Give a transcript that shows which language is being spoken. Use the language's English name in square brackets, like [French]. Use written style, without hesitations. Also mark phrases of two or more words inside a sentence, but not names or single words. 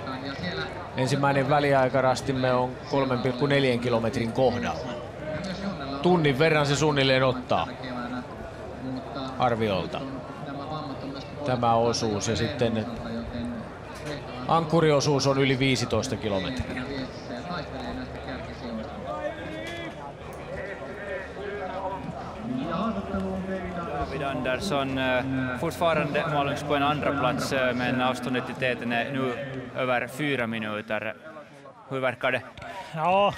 [Finnish] Ensimmäinen väliaikarastimme on 3,4 kilometrin kohdalla. Tunnin verran se suunnilleen ottaa arviolta tämä osuus ja sitten ankkuriosuus on yli 15 kilometriä. [Swedish] David Andersson fortfarande Malungs på en andra plats men avståndet är nu över 4 minuter. Hur verkar det?